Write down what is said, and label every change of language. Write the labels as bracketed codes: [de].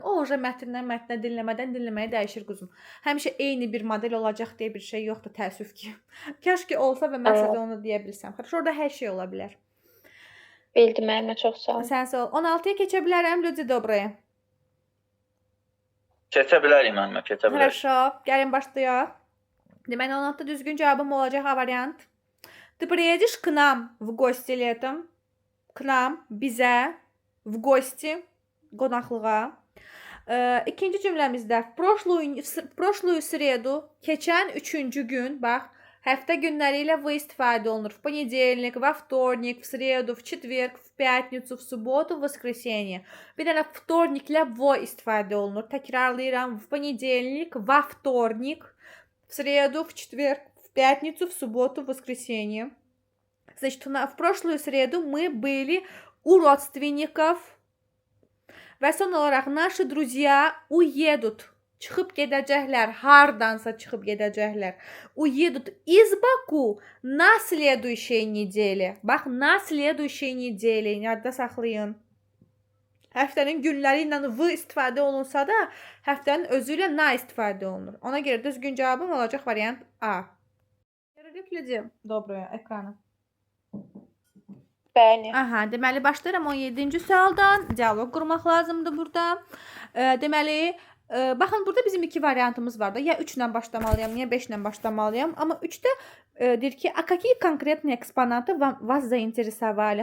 [az] O уже mətndən mətnə, dinləmədən dinləməyə dəyişir quzum. Həmişə eyni bir model olacaq deyə bir şey yoxdur, təəssüf ki. Kaş ki olsa və mən sizə onu deyə bilsəm. Orada hər şey ola bilər. Bildim müəllimə, çox sağ ol. Sən sağ ol. 16-ya keçə bilərəm, [ru] люди добрые. [az] Keçə bilərik müəllimə, keçə bilərik. Хорошо, gəlin başlayaq. Deməli 16-da düzgün cavabım olacaq A variant. [ru] Ты приедешь к нам в гости летом? К нам, bizə, в гости, qonaqlığa. [az] İkinci cümləmizdə [ru] в прошлую среду, [az] keçən üçüncü gün, bax, həftə günləri ilə v istifadə olunur. [ru] В понедельник, во вторник, в среду, в четверг, в пятницу, в субботу, в воскресенье. [az] Bir dənə вторникlə v istifadə olunur. Təkrarlayıram. [ru] В понедельник, во вторник, в среду, в четверг, в пятницу, в субботу, в воскресенье. Значит, в прошлую среду мы были у родственников. [az] Və son olaraq [ru] наши друзья уедут. [az] Çıxıb gedəcəklər, hardansa çıxıb gedəcəklər. [ru] Уедут из Баку на следующей неделе. Bax, на следующей неделе. [az] Yadda saxlayın. Həftənin günləri ilə v istifadə olunsa da, həftənin özü ilə na istifadə olunur. Ona görə düzgün cavabım olacaq variant A. [ru] Переключите доброе экрана. [az] Bəli. Aha, deməli başlayıram 17-ci sualdan. Dialoq qurmaq lazımdır burada. Deməli, baxın burada bizim iki variantımız var da. Ya 3 ilə başlamalıyam, ya 5 ilə başlamalıyam. Amma 3-də deyir ki, [ru] a какие конкретные экспонаты вас заинтересовали?